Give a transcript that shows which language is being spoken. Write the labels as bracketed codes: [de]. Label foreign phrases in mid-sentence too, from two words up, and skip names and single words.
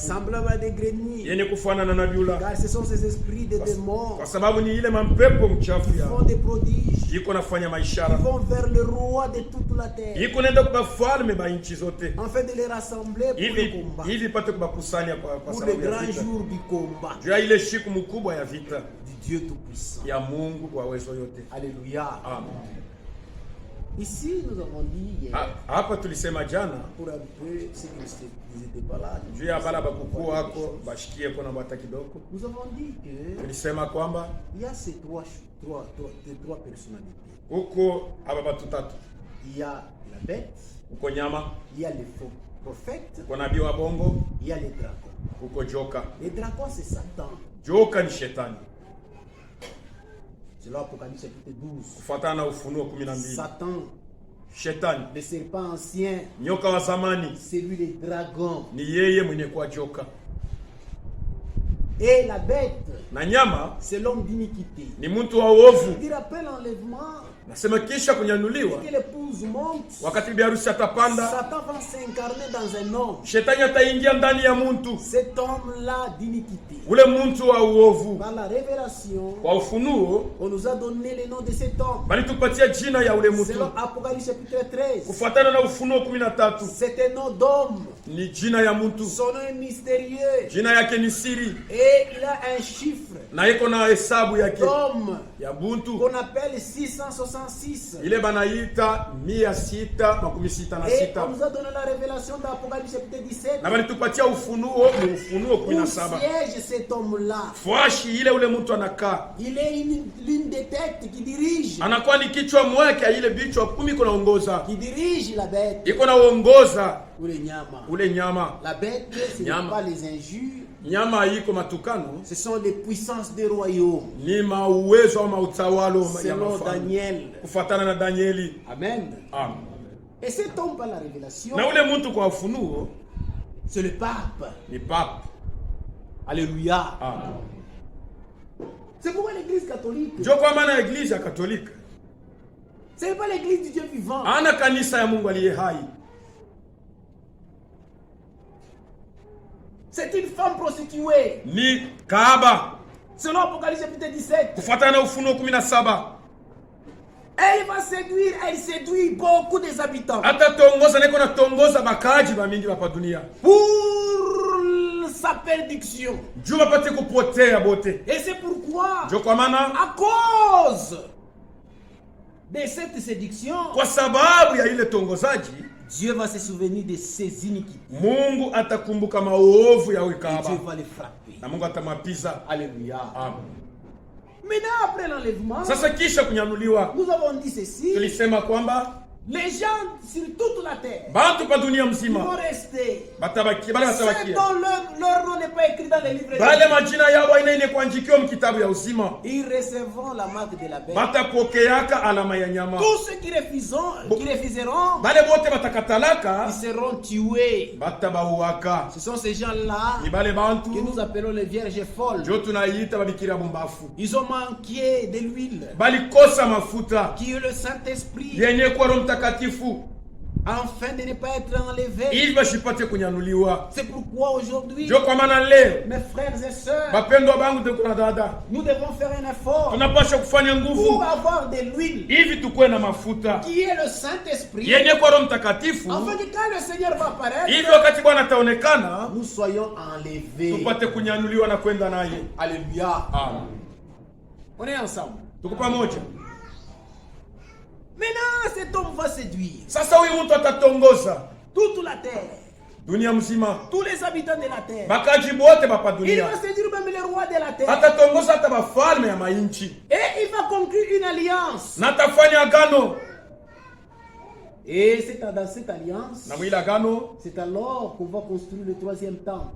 [fr] semblables à des grenouilles, [sw] yenye kufanana na nabii [fr] car ce sont ces esprits de démons [sw] kwa sababu ni ile mampepo mchafu [fr] qui [sw] ya [fr] font des prodiges, [sw] iko nafanya [fr] qui [sw] maishara [fr] vont vers le roi de toute la terre, [sw] iko nenda kwa falme ba nchi zote [fr] afin de les rassembler pour le [sw] hivi [fr] combat, [sw] hivi pate kubakusanya kwa [fr] pour le [sw] sababu ya [fr] grand [sw] vita [fr] jour du combat [sw] juu ya ile siku mkubwa ya vita [fr] du Dieu Tout-Puissant. [sw] ya Mungu wa uwezo yote. [fr] Alléluia. [sw] Amen. [fr] Ici, nous avons dit hier, [sw] Hapa tulisema jana [fr] pour un peu ceux qui n'étaient pas là, [sw] juu ya bala bakukua hako bashikie kuna bata kidogo. [fr] nous avons dit que [sw] Tulisema kwamba [fr] il y a ces trois personnalités. [sw] huko aba batu tatu, [fr] Il y a la bête, [sw] huko nyama, [fr] il y a les faux prophètes, [sw] huko nabii wa bongo, [fr] il y a les dragons. [sw] huko joka. [fr] Les dragons, c'est Satan. [sw] Joka ni shetani [fr] C'est l'Apocalypse chapitre 12. [sw] kufuatana na Ufunuo 12. [fr] Satan, [sw] Shetani [fr] le serpent ancien, [sw] nyoka wa zamani [fr] c'est lui le dragon. [sw] ni yeye mwenye kuwa joka, [fr] Et la bête, [sw] na nyama [fr] c'est l'homme d'iniquité. [sw] ni mtu wa uovu. [fr] Il rappelle l'enlèvement. [sw] Nasema kisha kunyanuliwa, [fr] Dès que l'épouse monte, [sw] wakati bibi harusi atapanda, [fr] Satan va s'incarner dans un homme. [sw] shetani ataingia ndani ya mtu, [fr] Cet homme-là d'iniquité. [sw] ule mtu wa uovu. [fr] Par la révélation, [sw] Kwa ufunuo [fr] on nous a donné le nom de cet homme. [sw] bali tupatia jina ya ule mtu [fr] Selon Apocalypse chapitre 13, [sw] kufuatana na Ufunuo 13. [fr] c'est un nom d'homme. [sw] Ni jina ya mtu, [fr] Son nom est mystérieux. [sw] jina yake ni siri [fr] Et il a un chiffre [sw] na iko na hesabu yake [fr] d'homme [sw] ya buntu, [fr] qu'on appelle 666. [sw] ile banaita 666. [fr] Et on nous a donné la révélation d'Apocalypse chapitre 17. [sw] Na bali tupatia ufunuo ni Ufunuo [fr] Où [sw] 17. [fr] siège cet homme-là. [sw] Fwashi ile ule mtu anakaa, [fr] Il est l'une des têtes qui dirige [sw] anakuwa ni kichwa mwake ya ile bichwa 10 iko naongoza, [fr] la bête [sw] iko naongoza [fr] ou les nyama. [sw] ule nyama. [fr] La bête, ce n'est [sw] Nyama. [fr] pas les injures, [sw] Nyama iko matukano, [fr] ce sont les puissances des royaumes. [sw] ni mauwezo au mautawalo ya [fr] Selon [sw] mafalme, [fr] Daniel. [sw] kufuatana na Danieli. [fr] Amen. [sw] Amen. [fr] Et cet homme par la révélation, [sw] Na ule mtu kwa ufunuo [fr] c'est le pape. [sw] ni papa. [fr] Alléluia. [sw] Amen. [fr] C'est pourquoi l'église catholique, [sw] Ndio kwa maana Eglise ya Katolika [fr] ce n'est pas l'église du Dieu vivant. [sw] ana kanisa ya Mungu aliye hai, [fr] C'est une femme prostituée. [sw] ni kahaba, [fr] Selon Apocalypse chapitre 17. [sw] kufuatana na Ufunuo 17. [fr] Elle va séduire, elle séduit beaucoup des habitants. [sw] Hata tongoza niko na tongoza bakaji ba mingi hapa dunia [fr] Pour sa perdition. [sw] juu bapate kupotea bote. [fr] Et c'est pourquoi, [sw] Ndio kwa maana [fr] à cause de cette séduction, [sw] kwa sababu ya ile tongozaji [fr] Dieu va se souvenir de ses iniquités. [sw] Mungu atakumbuka maovu ya [fr] Et [sw] ukahaba [fr] Dieu va les frapper. [sw] na Mungu atamwapiza. [fr] Alléluia. [sw] Amen. [fr] Maintenant, après l'enlèvement, [sw] Sasa kisha kunyanuliwa, [fr] nous avons dit ceci. [sw] tulisema kwamba [fr] Les gens sur toute la terre [sw] bantu pa dunia [fr] vont [sw] mzima [fr] rester. [sw] batabaki bale [fr] Ceux [sw] batabakia [fr] dont leur nom n'est pas écrit dans les livres de [sw] bale [fr] vie, [sw] majina yao aina ine kuandikiwa mkitabu ya uzima, [fr] ils recevront la marque de la bête. [sw] batapokeaka alama ya nyama. [fr] Tous ceux qui refuseront, [sw] Bale bote batakatalaka [fr] ils seront tués. [sw] batabauaka. [fr] Ce sont ces gens-là [sw] Ni bale bantu [fr] que nous appelons les vierges folles. [sw] njo tunaita babikira bumbafu, [fr] Ils ont manqué de l'huile, [sw] balikosa mafuta [fr] qui est le Saint-Esprit, [sw] yenye kwa Roho Mtakatifu [fr] afin de ne pas être enlevés. [sw] ili bashipate kunyanuliwa. [fr] C'est pourquoi aujourd'hui, [sw] Njo kwa maana leo [fr] mes frères et sœurs, [sw] bapendwa bangu tuko na dada, [fr] nous devons faire un effort [sw] tunapaswa kufanya [fr] pour [sw] nguvu [fr] avoir de l'huile, [sw] hivi tukuwe na mafuta [fr] qui est le Saint-Esprit, [sw] yenye kwa Roho Mtakatifu, [fr] afin que quand le Seigneur va apparaître, [sw] hivi wakati Bwana ataonekana [fr] nous soyons enlevés. [sw] tupate kunyanuliwa na kwenda naye. [fr] Alléluia. [sw] Amen. [fr] On est ensemble. [sw] Tuko pamoja. [fr] Maintenant, cet homme va séduire [sw] Sasa huyu mtu atatongoza [fr] toute la terre, [sw] dunia mzima, [fr] tous les habitants de la terre. [sw] bakaji bote bapa [fr] Il [sw] dunia, [fr] va séduire même les rois de la terre. [sw] atatongoza hata bafalme ya mainchi [fr] Et il va conclure une alliance. [sw] na atafanya agano. [fr] Et c'est dans cette alliance, [sw] na mwile agano [fr] c'est alors qu'on va construire le 3e temple.